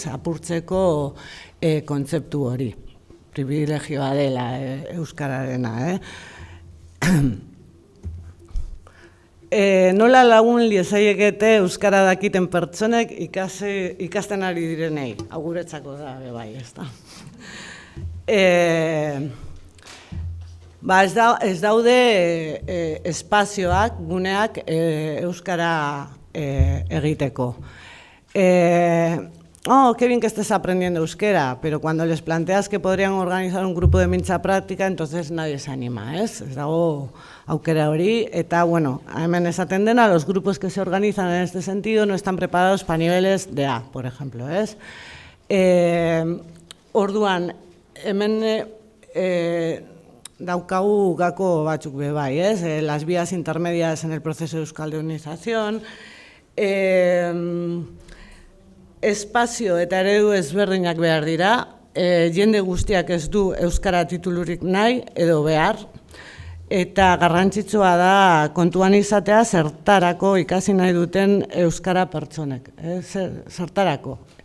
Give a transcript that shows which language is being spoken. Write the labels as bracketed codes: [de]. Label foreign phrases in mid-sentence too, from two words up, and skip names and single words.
[eu] Apurtzeko kontzeptu hori. Privilegioa dela euskararena, nola lagun liezaiekete euskara dakiten pertsonek ikasten ari direnei, aguretzako da, bai, ez da. Ez daude espazioak, guneak euskara egiteko. [es] Oh, qué bien que estés aprendiendo euskera, pero cuando les planteas que podrían organizar un grupo de mintza práctica, entonces nadie se anima, ¿es? [eu] Ez dago aukera hori, eta, bueno, hemen esaten dena, [es] los grupos que se organizan en este sentido no están preparados para niveles de A, por ejemplo, ¿es? [eu] Orduan, hemen daukagu gako batzuk bebai, ¿es? [es] Las vías intermedias en el proceso de euskaldunización, [eu] espazio eta eredu ezberdinak behar dira, jende guztiak ez du euskara titulurik nahi edo behar, eta garrantzitsua da kontuan izatea zertarako ikasi nahi duten euskara pertsonek, zertarako.